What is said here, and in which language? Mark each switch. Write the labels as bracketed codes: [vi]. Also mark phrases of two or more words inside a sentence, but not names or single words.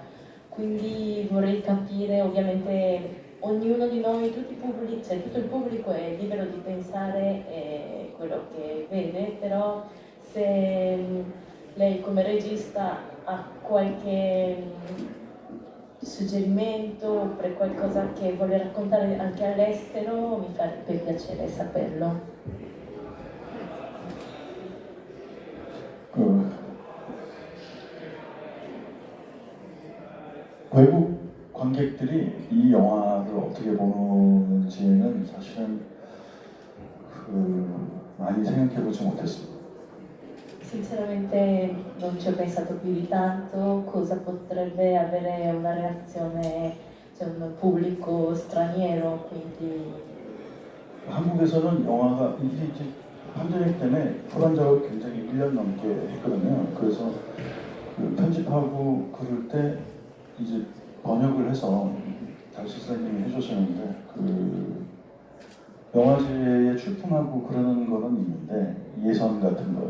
[it] Quindi vorrei capire, ovviamente ognuno di noi, cioè tutto il pubblico è libero di pensare quello che vede, però se lei come regista ha qualche suggerimento oppure qualcosa che vuole raccontare anche all'estero, mi farebbe piacere saperlo. [ko] 외국 관객들이 이 영화를 어떻게 보는지는 사실은 많이 생각해보지 못했습니다. [it] Sinceramente non ci ho pensato più di tanto cosa potrebbe avere una reazione, cioè un pubblico straniero, quindi [ko] 한국에서는 영화가 이제 판재믹 때문에 후반 작업을 굉장히 1년 넘게 했거든요. 그래서 편집하고 그럴 때 이제 번역을 해서 달수 선생님이 해주셨는데 영화제에 출품하고 그러는 거는 있는데 예선 같은 거.